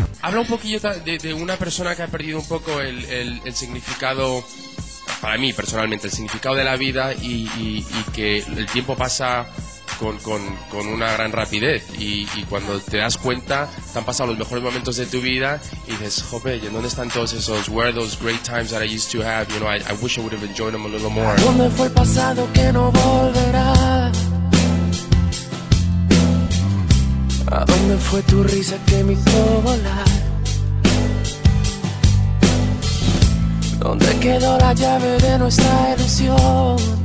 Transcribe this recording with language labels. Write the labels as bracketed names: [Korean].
[Spanish] Habla un poquillo de una persona que ha perdido un poco el significado, para mí personalmente, el significado de la vida y que el tiempo pasa con una gran rapidez y cuando te das cuenta te han pasado los mejores momentos de tu vida y dices, jope, ¿dónde están todos esos? [English] Where are those great times that I used to have? You know, I wish I would have enjoyed them a little more. [Spanish] ¿Dónde fue el pasado que no volverá? ¿A dónde fue tu risa que me hizo volar? ¿Dónde quedó la llave de nuestra ilusión?